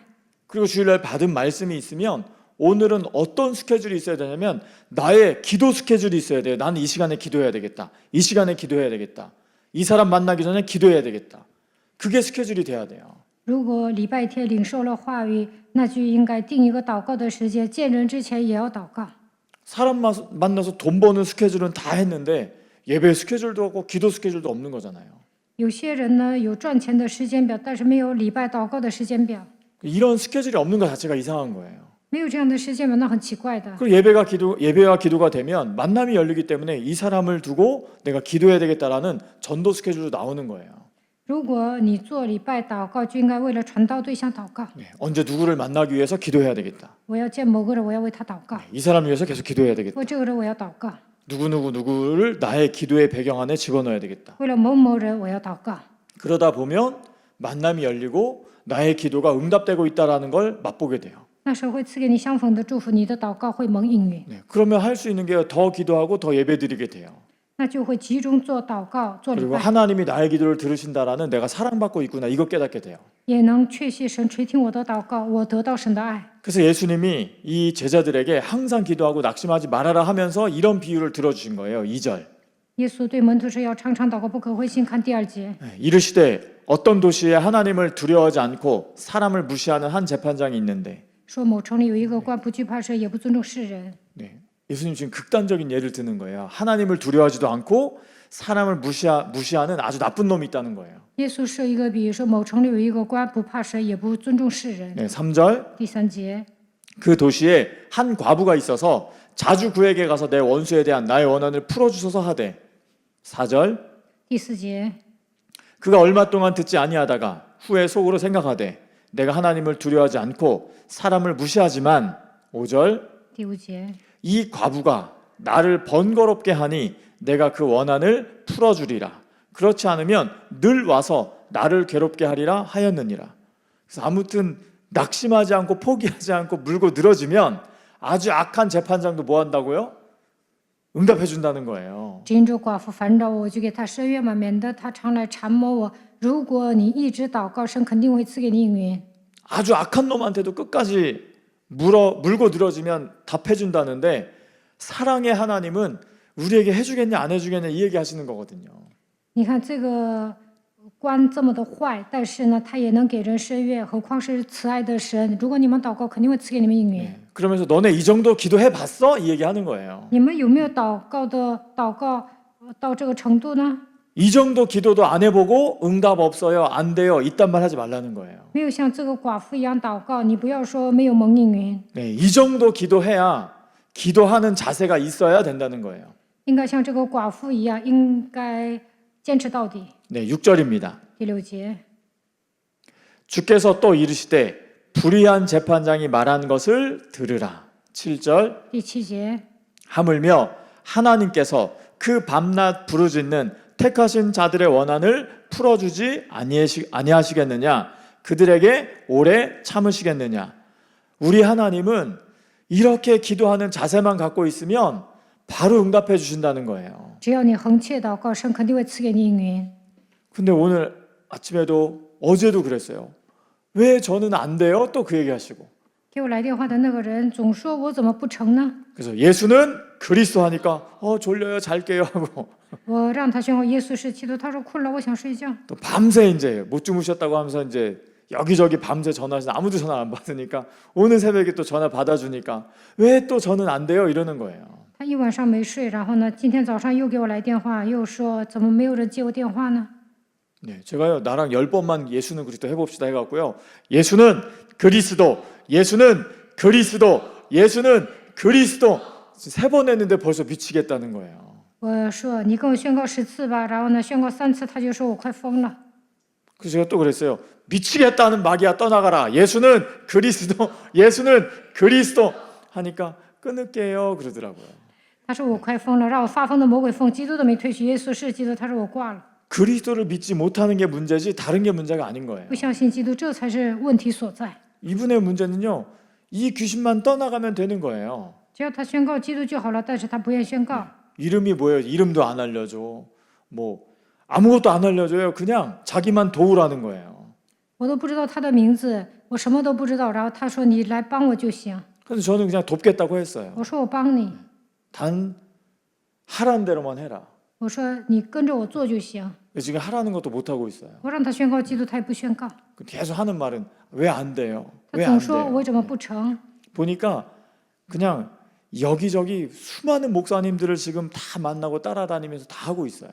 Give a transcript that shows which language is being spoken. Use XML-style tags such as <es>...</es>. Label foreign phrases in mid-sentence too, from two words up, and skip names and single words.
<ko>그리고 주일날 받은 말씀이 있으면 오늘은 어떤 스케줄이 있어야 되냐면 나의 기도 스케줄이 있어야 돼요. 나는 이 시간에 기도해야 되겠다. 이 시간에 기도해야 되겠다. 이 사람 만나기 전에 기도해야 되겠다. 그게 스케줄이 돼야 돼요.</ko> <zh>如果礼拜天领受了话语，那就应该定一个祷告的时间，见人之前也要祷告。</zh> <ko>사람 만나서 돈 버는 스케줄은 다 했는데 예배 스케줄도 없고 기도 스케줄도 없는 거잖아요.</ko> <zh>有些人呢有赚钱的时间表，但是没有礼拜祷告的时间表，</zh> <ko>이런 스케줄이 없는 것 자체가 이상한 거예요.</ko> <zh>没有这样的时间表，那很奇怪的。</zh> <ko>그리고 예배와 기도가 되면 만남이 열리기 때문에 이 사람을 두고 내가 기도해야 되겠다라는 전도 스케줄도 나오는 거예요.</ko> <zh>如果你做礼拜祷告，就应该为了传道对象祷告。</zh> <ko>네, 언제 누구를 만나기 위해서 기도해야 되겠다.</ko> <zh>我要见某个人，我要为他祷告；</zh> <ko>이 사람을 위해서 계속 기도해야 되겠다.</ko> <zh>为这个人，我要祷告；</zh> <ko>누구를 나의 기도의 배경 안에 집어넣어야 되겠다.</ko> <zh>为了某某人，我要祷告。</zh> <ko>그러다 보면 만남이 열리고 나의 기도가 응답되고 있다라는 걸 맛보게 돼요.</ko> <zh>那神会赐给你相逢的祝福，你的祷告会蒙应允。</zh> <ko>네, 그러면 할 수 있는 게 더 기도하고 더 예배드리게 돼요.</ko> <zh>那就会集中做祷告、做礼</zh> <ko>그리고</ko> <zh>拜，</zh> <ko>하나님이 나의 기도를 들으신다라는 내가 사랑받고 있구나 이거 깨닫게 돼요.</ko> <zh>也能确信神垂听我的祷告，我得到神的爱。</zh> <ko>그래서 예수님이 이 제자들에게 항상 기도하고 낙심하지 말아라 하면서 이런 비유를 들어주신 거예요. 2절.</ko> <zh>耶稣对门徒说：“要常常祷告，不可灰心。” 看第2节，</zh> <ko>이르시되 어떤 도시에 하나님을 두려워하지 않고 사람을 무시하는 한 재판장이 있는데</ko> <zh>说某城里有一个官不惧怕神，也不尊重世人。</zh> <ko>네, 예수님 지금 극단적인 예를 드는 거예요. 하나님을 두려워하지도 않고 사람을 무시하는 아주 나쁜 놈이 있다는 거예요.</ko> <zh>耶稣设一个比喻，说某城里有一个官不怕神，也不尊重世人。</zh> <ko>네, 3절.</ko> <zh>第3节，</zh> <ko>그 도시에 한 과부가 있어서 자주 그에게 가서 내 원수에 대한 나의 원한을 풀어주소서 하되 4절.</ko> <zh>第4节，</zh> <ko>그가 얼마 동안 듣지 아니하다가 후에 속으로 생각하되 내가 하나님을 두려워하지 않고 사람을 무시하지만 5절.</ko> <zh>第5节，</zh> <ko>이 과부가 나를 번거롭게 하니 내가 그 원한을 풀어주리라. 그렇지 않으면 늘 와서 나를 괴롭게 하리라 하였느니라. 그래서 아무튼 낙심하지 않고 포기하지 않고 물고 늘어지면 아주 악한 재판장도 뭐 한다고요? 응답해 준다는 거예요.</ko> <zh>只因这寡妇烦着我，我就给她伸冤嘛，免得她常来缠磨我。如果你一直祷告，神肯定会赐给你应允。</zh> <ko>아주 악한 놈한테도 끝까지 물고 늘어지면 답해 준다는데 사랑의 하나님은 우리에게 해주겠냐 안 해주겠냐 이 얘기 하시는 거거든요.</ko> <zh>你看这个官这么的坏，但是呢，他也能给人伸冤，何况是慈爱的神。如果你们祷告，肯定会赐给你们应允。</zh> <ko>그러면서 너네 이 정도 기도해 봤어? 이 얘기 하는 거예요.</ko> <zh>你们有没有祷告到这个程度呢？</zh> <ko>이 정도 기도도 안 해보고 응답 없어요, 안 돼요, 이딴 말 하지 말라는 거예요.</ko> <zh>没有像这个寡妇一样祷告，你不要说没有蒙应允，</zh> <ko>네, 이 정도 기도해야 기도하는 자세가 있어야 된다는 거예요.</ko> <zh>应该像这个寡妇一样，应该坚持到底。</zh> <ko>네, 6절입니다.</ko> <zh>第6节，</zh> <ko>주께서 또 이르시되 불의한 재판장이 말한 것을 들으라. 7절.</ko> <zh>第7节，</zh> <ko>하물며 하나님께서 그 밤낮 부르짖는 택하신 자들의 원한을 풀어주지 아니하시겠느냐? 그들에게 오래 참으시겠느냐? 우리 하나님은 이렇게 기도하는 자세만 갖고 있으면 바로 응답해 주신다는 거예요.</ko> <zh>只要你恒切祷告，神肯定会赐给你应允。</zh> <ko>근데 오늘 아침에도 어제도 그랬어요. 왜 저는 안 돼요? 또 그 얘기 하시고.</ko> <zh>给我来电话的那个人总说我怎么不成呢？</zh> <ko>그래서 예수는 그리스도 하니까 졸려요, 잘게요 하고</ko> <zh>我让他宣告耶稣是基督，他说困了，我想睡觉。</zh> <ko>또 밤새 이제 못 주무셨다고 하면서 이제 여기저기 밤새 전화하시는데 아무도 전화 안 받으니까 오늘 새벽에 또 전화 받아주니까 왜 또 저는 안 돼요? 이러는 거예요.</ko> <zh>他一晚上没睡，然后呢，今天早上又给我来电话，又说怎么没有人接我电话呢？</zh> <ko>네, 제가요 나랑 10번만 예수는 그리스도 해봅시다 해갖고요. 예수는 그리스도, 예수는 그리스도, 예수는 그리스도 3번 했는데 벌써 미치겠다는 거예요.</ko> <zh>我说你跟我宣告10次吧，然后呢，宣告3次，他就说我快疯了。</zh> <ko>그래서 제가 또 그랬어요. 미치겠다는 마귀야 떠나가라. 예수는 그리스도, 예수는 그리스도 하니까 끊을게요 그러더라고요.</ko> <zh>他说我快疯了，让我发疯的魔鬼疯，基督都没退去，耶稣是基督，他说我挂了。</zh> <ko>그리스도를 믿지 못하는 게 문제지 다른 게 문제가 아닌 거예요.</ko> <zh>不相信基督，这才是问题所在。</zh> <ko>이분의 문제는요. 이 귀신만 떠나가면 되는 거예요.</ko> <zh>只要他宣告基督就好了，但是他不愿宣告。</zh> <ko>이름이 뭐예요? 이름도 안 알려줘. 뭐 아무것도 안 알려줘요. 그냥 자기만 도우라는 거예요.</ko> <zh>我都不知道他的名字，我什么都不知道。然后他说你来帮我就行。</zh> <ko>그래서 저는 그냥 돕겠다고 했어요.</ko> <zh>我说我帮你，</zh> <ko>단 하라는 대로만 해라.</ko> <zh>我说你跟着我做就行。</zh> <ko>지금 하라는 것도 못 하고 있어요.</ko> <zh>我让他宣告基督，他也不宣告。</zh> <ko>계속 하는 말은 왜 안 돼요?</ko> <zh>他</zh> <ko>왜</ko> <zh>总</zh> <ko>안</ko> <zh>说</zh> <ko>돼요?</ko> <zh>我怎么不成？</zh> <ko>보니까 그냥 여기저기 수많은 목사님들을 지금 다 만나고 따라다니면서 다 하고 있어요.</ko>